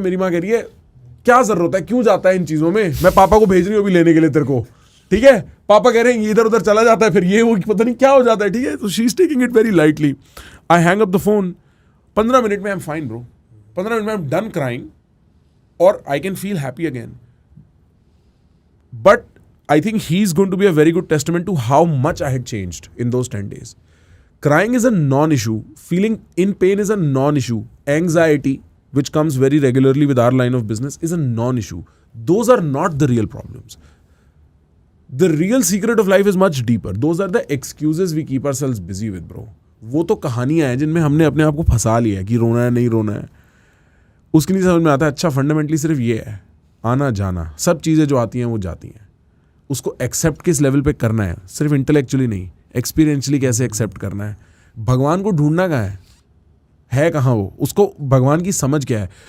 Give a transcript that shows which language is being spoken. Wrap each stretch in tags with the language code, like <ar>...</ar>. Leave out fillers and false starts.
<hi>मेरी माँ कह रही है क्या जरूरत है, क्यों जाता है इन चीजों में, मैं पापा को भेज रही हूँ अभी लेने के लिए तेरे को, ठीक है। पापा कह रहे हैं इधर उधर चला जाता है, फिर ये वो पता नहीं क्या हो जाता है, ठीक है। तो</hi> <en>She is taking it very lightly. I hang up the phone. 15 minute में I am fine bro, 15 minute में I am done crying, और I can feel happy again. But I think he's going to be a very good testament to how much I had changed in those 10 days. Crying is a non-issue. Feeling in pain is a non-issue. Anxiety, which comes very regularly with our line of business, is a non-issue. Those are not the real problems. The real secret of life is much deeper. Those are the excuses we keep ourselves busy with, bro.</en> <hi>वो तो कहानियां हैं जिनमें हमने अपने आप को फंसा लिया है कि रोना है नहीं रोना है, उसकी नहीं समझ में आता है। अच्छा फंडामेंटली सिर्फ ये है, आना जाना, सब चीज़ें जो आती हैं वो जाती हैं। उसको एक्सेप्ट किस लेवल पे करना है, सिर्फ इंटेलेक्चुअली नहीं, एक्सपीरियंशली कैसे एक्सेप्ट करना है। भगवान को ढूंढना कहाँ है कहाँ वो, उसको भगवान की समझ क्या है।</hi>